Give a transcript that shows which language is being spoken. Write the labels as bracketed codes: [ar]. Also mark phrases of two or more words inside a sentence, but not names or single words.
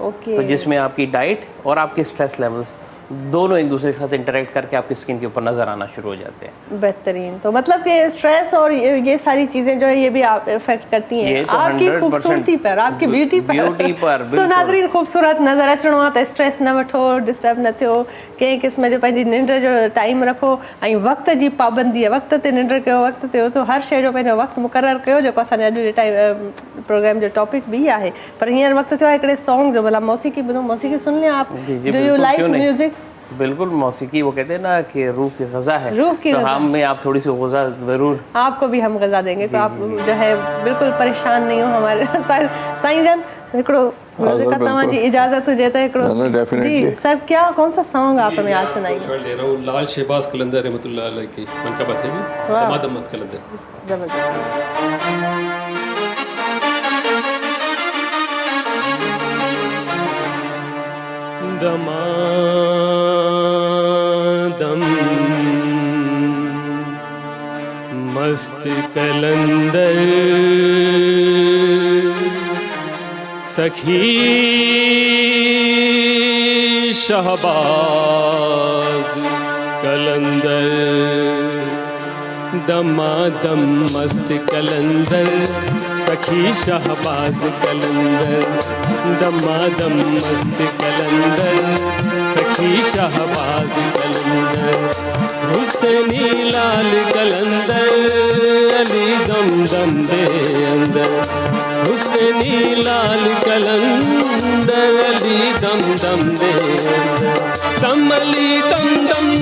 [ur] تو جس میں آپ کی ڈائٹ اور آپ کے [en] stress levels [ur] دونوں ایک دوسرے کے ساتھ انٹریکٹ کر کے آپ کی سکن کے اوپر نظر آنا شروع ہو جاتے ہیں. बेहतरीन। تو مطلب کہ سٹریس اور یہ ساری چیزیں جو ہے یہ بھی آپ ایفیکٹ کرتی ہیں तो آپ کی خوبصورتی پر، آپ کی بیوٹی پر. [sd] सो नाज़रीन, खूबसूरत नज़र अचणो आहे त स्ट्रेस न वठो, डिस्टर्ब न थियो, कंहिं क़िस्म जो पंहिंजी निंड जो टाइम रखो ऐं वक़्त जी पाबंदी आहे, वक़्त ते निंड कयो, वक़्त ते उथो, हर शइ जो पंहिंजो वक़्तु मुक़ररु कयो, जेको असांजे अॼु जे [en] time program [sd] जो टॉपिक भी आहे। पर हींअर वक़्तु थियो आहे हिकिड़े सॉन्ग जो, भला मौसीक़ी ॿुधो, [ur] موسیقی سن لیا آپ? [en] Do you like music? [ur] بالکل، موسیقی وہ کہتے ہیں نا کہ روح کی غذا ہے, روح کی तो ग़ज़ा। ہم میں آپ تھوڑی سی غذا ضرور, آپ کو بھی ہم غذا دیں گے، تو آپ جو ہے بالکل پریشان نہیں ہو ہمارے سائیں جن. [sd] हिकिड़ो तव्हांजी इजाज़त हुजे त हिकिड़ो जी सर, [ur] کیا کون سا سانگ آپ ہمیں آج سنائیے? لے رہا ہوں لال شہباز قلندر [ar] رحمة الله عليه [ur] کی منقبت ہے بھی، دمادم مست قلندر. जबरदस्त। دمادم مست قلندر سخی شہباز قلندر دمادم مست قلندر سخی شہباز قلندر دمادم مست قلندر سخی شہباز قلندر حسینی لال قلندر علی دم دم دے اندر حسینی لال قلندر علی دم دم دے دم علی دم دم